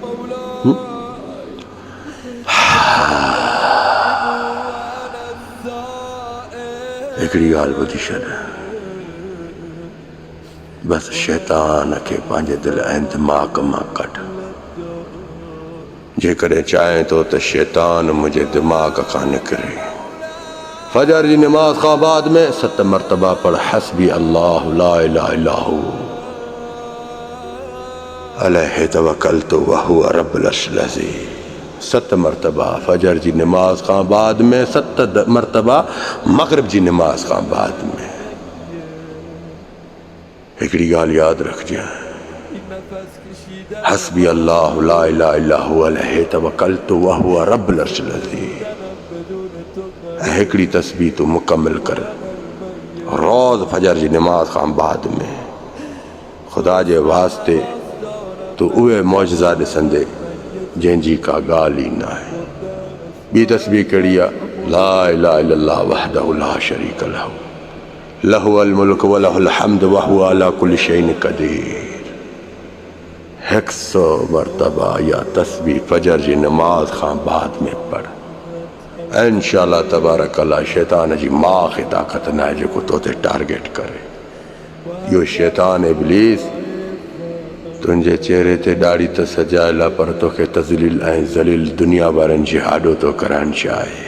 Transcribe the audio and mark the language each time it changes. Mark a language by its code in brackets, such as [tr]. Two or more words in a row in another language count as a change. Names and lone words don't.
[sd] हिकिड़ी ॻाल्हि ॿुधी छॾ, बसि शैतान खे पंहिंजे दिलि ऐं दिमाग़ मां कढ। जेकॾहिं चाहे थो त शैतान मुंहिंजे दिमाग़ खां निकिरे। फजर जी नमाज़ खां बाद में 7 मरतबा पढ़ [ar] حسبي الله لا إله إلا هو عليه توكلت وهو رب العرش العظيم. [sd] 7 मरतबा फजर जी नमाज खां बाद में, 7 मरतबा मग़रिब जी नमाज खां बाद में। हिकिड़ी ॻाल्हि यादि रखजांइ, [ar] حسبي الله لا إله إلا هو عليه توكلت وهو رب العرش العظيم. [sd] ऐं हिकिड़ी तस्बीह तूं मुकमिल कर रोज़ फजर जी नमाज खां बाद में। ख़ुदा जे वास्ते तूं उहे मौजज़ा ॾिसंदे जंहिंजी का ॻाल्हि ई न आहे। ॿी तस्बीह कहिड़ी आहे? [ar] لا إله إلا الله وحده لا شريك له له الملك وله الحمد وهو على كل شيء قدير. [sd] 100 मरतबा या तस्बीह फजर जी नमाज खां बाद में पढ़। [ar] إن شاء الله تبارك الله [sd] शैतान जी मां खे ताक़त न आहे जेको तो ते टारगेट करे। इहो शैतान इब्लीस तुंहिंजे चहिरे ते ॾाढ़ी त सजायल आहे, पर तोखे तज़लील ऐं ज़लील दुनिया वारनि जे आॾो थो करणु चाहे।